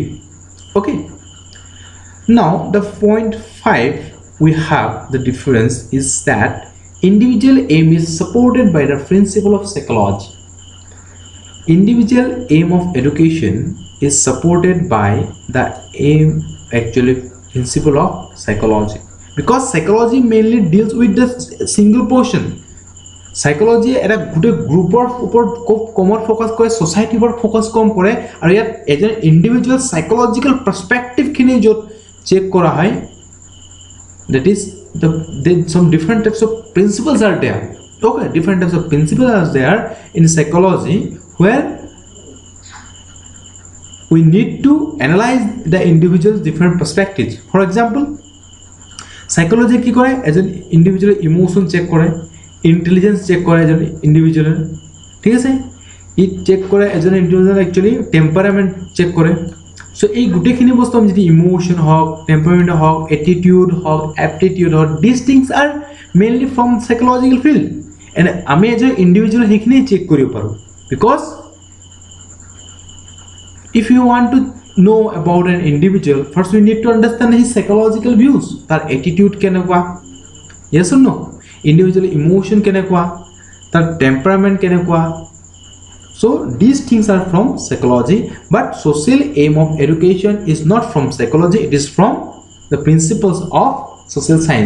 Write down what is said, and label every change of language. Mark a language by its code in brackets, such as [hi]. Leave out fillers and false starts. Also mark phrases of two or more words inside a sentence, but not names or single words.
[en] Okay, now the point 5 we have the difference is that individual aim is supported by the principle of psychology. Individual aim of education is supported by the aim, actually principle of psychology, because psychology mainly deals with the single portion. [as] Psychology এটা গোটেই গ্ৰুপৰ ওপৰত খুব কমত ফোকাস কৰে, সোসাইটিৰ ওপৰত ফোকাস কম কৰে, আৰু ইয়াত এজন [en] individual psychological perspective [as] খিনি য'ত চেক কৰা হয়, [en] that is some different types of principles are there. Okay, different types of principles are there in psychology where we need to analyze the individual's different perspectives. For example, [as] psychology কি কৰে, এজন [en] individual emotion check [as] কৰে, [en] intelligence check [as] কৰে এজন ইন্ডিভিজুৱেল, ঠিক আছে, ই চেক কৰে এজন [en] individual actually temperament check [as] কৰে. সো এই গোটেইখিনি বস্তু আমি যদি ইমোশন হওক, টেম্পাৰামেন্ট হওক, এটিটিউড হওক, এপটিটিউড হওক, [en] this things are mainly from psychological field, and [as] আমি এজন ইন্ডিভিজুৱেল সেইখিনি চেক কৰিব পাৰোঁ. [en] বিকজ if you want to know about an individual, first we need to understand his psychological views, [as] tar attitude kenekwa, [en] yes or no, individual emotion kenekwa, [as] tar temperament kenekwa. [en] So these things are from psychology, but social aim of education is not from psychology, it is from the principles of social science.